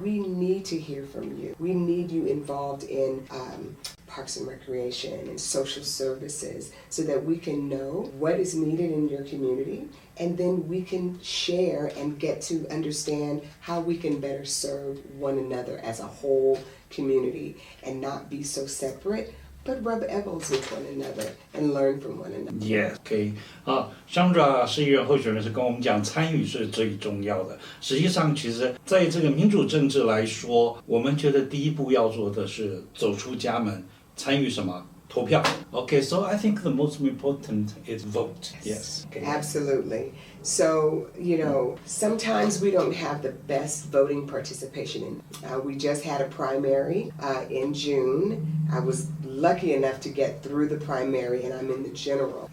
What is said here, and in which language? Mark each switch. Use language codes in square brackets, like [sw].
[en] We need to hear from you. We need you involved in Parks and Recreation and social services, so that we can know what is needed in your community, and then we can share and get to understand how we can better serve one another as a whole community, and not be so separate, but rub elbows with one another and learn from one another. Yes, OK. [zh] Shondra 市议员候选人是跟我们讲，参与是最重要的。实际上，其实在这个民主政治来说，我们觉得第一步要做的是走出家门，参与什么？投票。 [en] Okay, so I think the most important is vote. Yes. Okay. Absolutely. So, sometimes we don't have the best voting participation. We just had a primary in June. I was lucky enough to get through the primary, and I'm in the general.